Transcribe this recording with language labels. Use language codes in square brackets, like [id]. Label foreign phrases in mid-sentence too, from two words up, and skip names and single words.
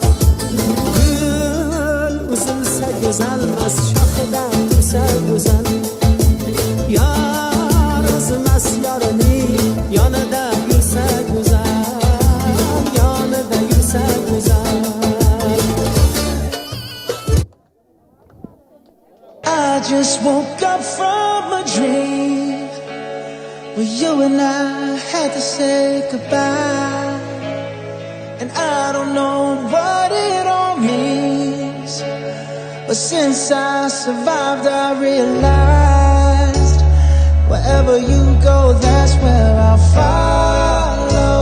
[uz] Gül uzilsa go'zalmas, shoxida tursa go'zal. Yor o'zimas yorini, yonida yursa go'zal. Yonida yursa go'zal. [en] I just woke up from a dream where you and I had to say goodbye. And I don't know what it all means, but since I survived, I realized wherever you go, that's where I'll follow.